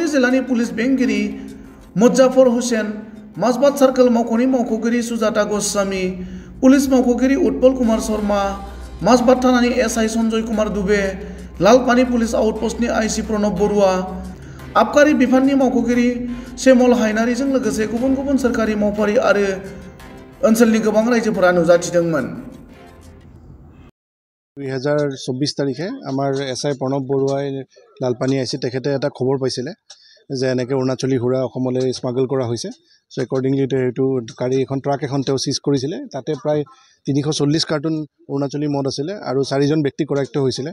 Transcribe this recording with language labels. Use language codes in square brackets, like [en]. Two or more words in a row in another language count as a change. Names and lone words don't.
[brx] जिल्लानि पुलिस बेंगिरि मुज्जाफर हुसेन, माजबाट सार्कोल मावख'नि मावख'गिरि सुजाता गस्वामी, पुलिस मावख'गिरि उत्पल कुमार शर्मा, माजबाट थानानि एसआइ सन्जय कुमार दुबे, लालपानी पुलिस आउटपस्टनि आइसि प्रणब बरुवा, आबकारि बिफाननि मावख'गिरि सेमल हायनारिजों लोगोसे गुबुन गुबुन सोरखारि मावफारि आरो ओनसोलनि गोबां रायजोफोरा नुजाथिदोंमोन। [as] 2024 তাৰিখে আমাৰ এছআই প্ৰণৱ বৰুৱাই লালপানী আইচি তেখেতে এটা খবৰ পাইছিলে যে এনেকৈ অৰুণাচলী সুৰা অসমলৈ স্মাগল কৰা হৈছে। [en] so accordingly [as] সেইটো গাড়ী এখন ট্ৰাক এখন তেওঁ চিজ কৰিছিলে। তাতে প্ৰায় 340 কাৰ্টুন অৰুণাচলী মদ আছিলে আৰু 4জন ব্যক্তি কৰায়ত্ব হৈছিলে।